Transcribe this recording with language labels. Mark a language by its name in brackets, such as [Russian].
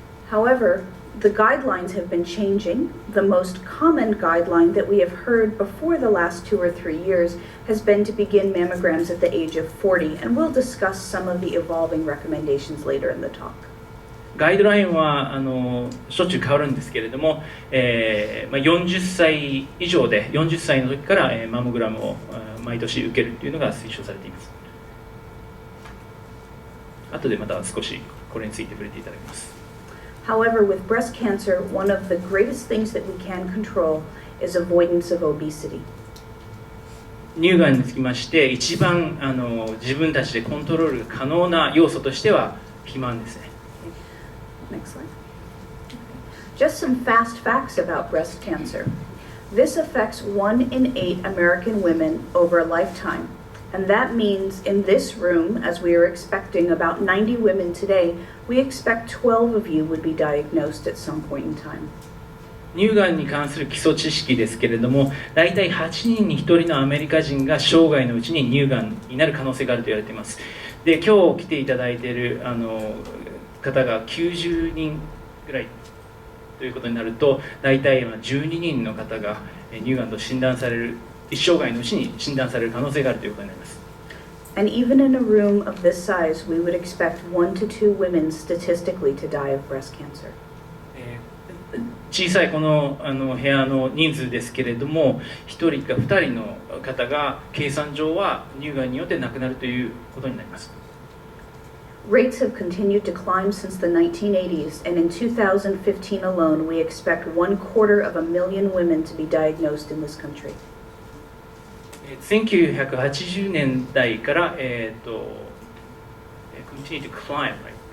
[English] However, the guidelines have been changing. The most common guideline that we have heard before the last 2 or 3 years has been to begin mammograms at the age of 40, and we'll discuss some of the evolving recommendations later in the talk. [Japanese] ガイドラインはしょっちゅう変わるんですけれども、40歳以上で40歳の時から、マンモグラムを毎年受けるというのが推奨されています。後でまた少しこれについて触れていただきます。 [English] However, with breast cancer, one of the greatest things that we can control is avoidance of obesity. [Japanese] 乳がんにつきまして一番自分たちでコントロールが可能な要素としては肥満ですね。 [English] Next slide. Just some fast facts about breast cancer. This affects 1 in 8 American women over a lifetime. And that means in this room, as we are expecting about 90 women today, we expect 12 of you would be diagnosed at some point in time. [Japanese] 乳がんに関する基礎知識ですけれども、大体8人に1人のアメリカ人が生涯のうちに乳がんになる可能性があると言われています。で、今日来ていただいている方が90人ぐらいということになると、大体12人の方が乳がんと診断される、一生涯のうちに診断される可能性があるということになります。 [English] And even in a room of this size, we would expect 1 to 2 women statistically to die of breast cancer. [Japanese] 小さいこの部屋の人数ですけれども、1人か2人の方が計算上は乳がんによって亡くなるということになります。 [English] Rates have continued to climb since the 1980s, and in 2015 alone, we expect 250,000 women to be diagnosed in this country. [Japanese] 1980年代から、 [English] continue to climb, right?